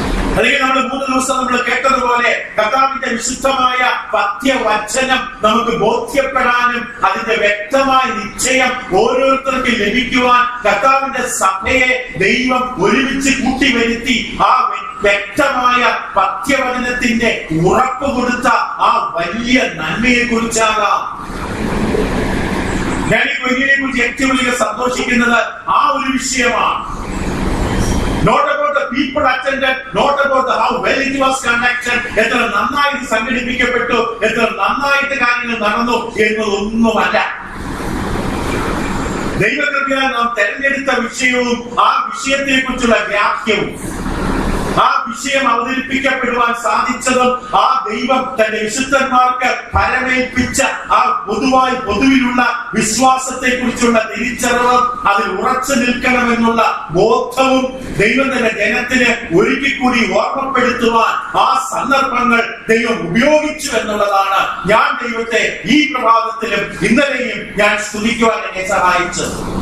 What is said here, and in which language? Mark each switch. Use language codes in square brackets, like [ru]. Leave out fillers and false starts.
[ml] അല്ലെങ്കിൽ നമ്മൾ 3 ദിവസം നമ്മൾ കേട്ടതുപോലെ കർത്താവിന്റെ വിശുദ്ധമായ പഥ്യവചനം നമുക്ക് ബോധ്യപ്പെടാനും അതിന്റെ വ്യക്തമായ നിശ്ചയം ഓരോരുത്തർക്കും ലഭിക്കുവാൻ കർത്താവിന്റെ സഭയെ ദൈവം ഒരുമിച്ച് കൂട്ടിവരുത്തി ആ വ്യക്തമായ പഥ്യവചനത്തിന്റെ ഉറപ്പ് കൊടുത്ത ആ വലിയ നന്മയെ കുറിച്ചാകാം. ഞാൻ ഈ കൊയ്യിനെ കുറിച്ച് ഏറ്റവും വലിയ സന്തോഷിക്കുന്നത് ആ ഒരു വിഷയമാണ്. [en] Not about the people attended, not about the how well it was conducted, [ml] എത്ര നന്നായിട്ട് സംഘടിപ്പിക്കപ്പെട്ടു, എത്ര നന്നായിട്ട് കാര്യങ്ങൾ നടന്നു എന്നതൊന്നുമല്ല. ദൈവകൃപയാൽ നാം തെരഞ്ഞെടുത്ത വിഷയവും ആ വിഷയത്തെ കുറിച്ചുള്ള വ്യാഖ്യവും ആ വിഷയം അവതരിപ്പിക്കപ്പെടുവാൻ സാധിച്ചതും ആ ദൈവം തന്റെ വിശുദ്ധന്മാർക്ക് പരമേൽപ്പിച്ച ആ പൊതുവിലുള്ള വിശ്വാസത്തെ കുറിച്ചുള്ള തിരിച്ചറിവും അതിൽ ഉറച്ചു നിൽക്കണമെന്നുള്ള ബോധവും ദൈവം തന്റെ ജനത്തിന് ഒരിക്കൽ കൂടി ഓർമ്മപ്പെടുത്തുവാൻ ആ സന്ദർഭങ്ങൾ ദൈവം ഉപയോഗിച്ചു എന്നുള്ളതാണ് ഞാൻ ദൈവത്തെ ഈ പ്രഭാതത്തിലും ഇന്നലെയും ഞാൻ സ്തുതിക്കുവാൻ എന്നെ സഹായിച്ചത്.